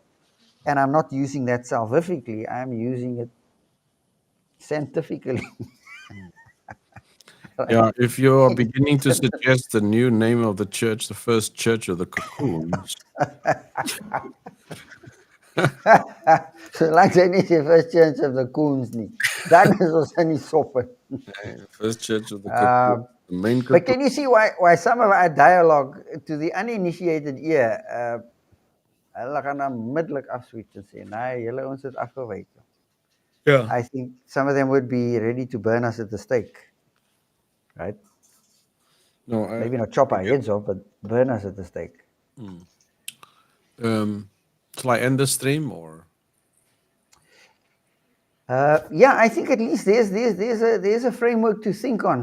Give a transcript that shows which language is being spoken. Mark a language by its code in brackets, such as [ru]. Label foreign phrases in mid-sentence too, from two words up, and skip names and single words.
[en] And I'm not using that salvifically, I'm using it scientifically. Yeah, if you're beginning to suggest the new name of the church, the First Church of the Cocoons. So like [af] sy nie die first church of the coons nie. Dan is ons in die soppe. [en] First Church of the Cocoons. The main But cocoon. can you see why some of our dialogue to the uninitiated ear, [af] hulle gaan onmiddellik afswitch en sê, nee, julle ons het afgewyk. [en] Yeah. I think some of them would be ready to burn us at the stake. Right? No, Maybe not chop our heads off, but burn us at the stake. shall I end the stream or? Yeah, I think at least there's a framework to think on.